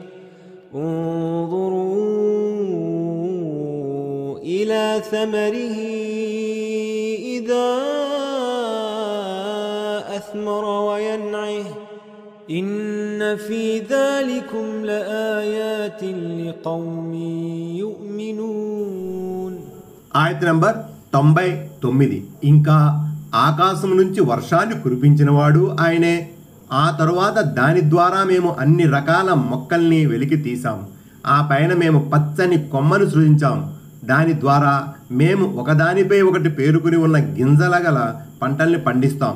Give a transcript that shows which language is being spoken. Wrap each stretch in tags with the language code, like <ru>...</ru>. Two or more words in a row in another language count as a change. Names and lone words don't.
<ar>انظروا إلى ثمره إذا أثمر وينعه إن في ذلكم لآيات لقوم يؤمنون.</ar> <te>ఆయత్ నంబర్ 99. ఇంకా ఆకాశం నుంచి వర్షాన్ని కురిపించినవాడు ఆయనే. ఆ తరువాత దాని ద్వారా మేము అన్ని రకాల మొక్కల్ని వెలికి తీసాం. ఆ పైన మేము పచ్చని కొమ్మను సృజించాం. దాని ద్వారా మేము ఒకదానిపై ఒకటి పేరుకుని ఉన్న గింజల గల పంటల్ని పండిస్తాం.</te>